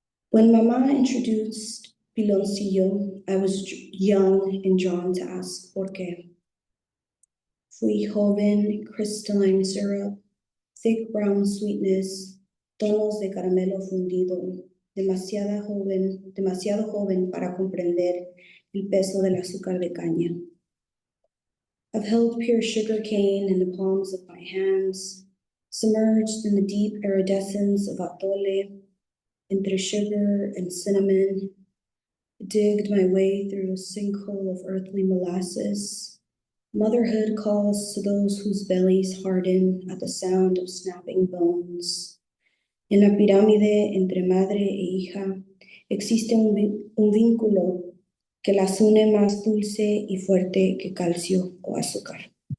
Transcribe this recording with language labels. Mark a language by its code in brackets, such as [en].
[en] When Mama introduced Piloncillo, I was young and drawn to ask [es] por qué. Fui joven, [en] crystalline syrup, thick brown sweetness, [es] tonos de caramelo fundido, demasiado joven para comprender el peso del azúcar de caña. [en] I've held pure sugar cane in the palms of my hands, submerged in the deep iridescence of atole, entre sugar and cinnamon. digged my way through a sinkhole of earthly molasses. Motherhood calls to those whose bellies harden at the sound of snapping bones. [es] En la pirámide entre madre e hija existe un vínculo que las une más dulce y fuerte que calcio o azúcar.